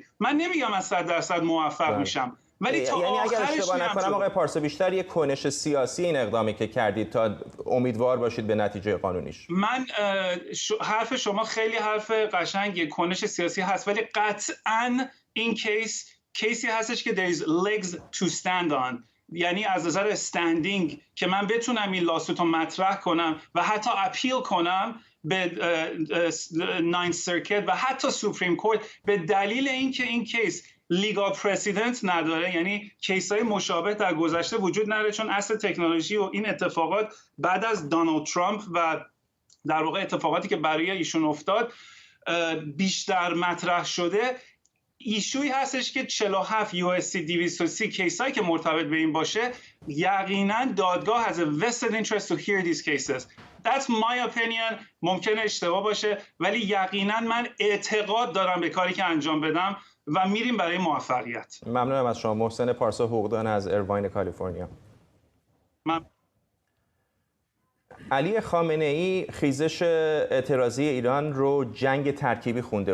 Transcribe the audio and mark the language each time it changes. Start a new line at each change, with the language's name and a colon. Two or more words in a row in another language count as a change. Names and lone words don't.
Persian: من نمیگم از 100% موفق میشم، ولی تا یعنی اگر اشتباه نکنم آقای پارسا بیشتر یک کنش سیاسی این اقدامی که کردید تا امیدوار باشید به نتیجه قانونیش. من حرف شما خیلی حرف قشنگه، کنش سیاسی هست، ولی قطعاً این کیسی هستش که
English: there is legs to stand on،
Persian: یعنی از نظر استندینگ که من بتونم این لاسوت رو مطرح کنم و حتی اپیل کنم به 9th سرکت و حتی سوپریم کورت به دلیل اینکه این کیس
English: legal precedent
Persian: نداره، یعنی کیس‌های مشابه در گذشته وجود نداره، چون اصل تکنولوژی و این اتفاقات بعد از دونالد ترامپ و در واقع اتفاقاتی که برای ایشون افتاد بیشتر مطرح شده. ایشوی هستش که 47 USC 230 کیسایی که مرتبط به این باشه، یقینا دادگاه
English: has a vested interest to hear these cases. That's my opinion.
Persian: ممکنه اشتباه باشه ولی یقینا من اعتقاد دارم به کاری که انجام بدم و میریم برای موفقیت. ممنونم از شما. محسن پارسا، حقوقدان از ایرواین کالیفرنیا. علی خامنه ای خیزش اعتراضی ایران رو جنگ ترکیبی خونده.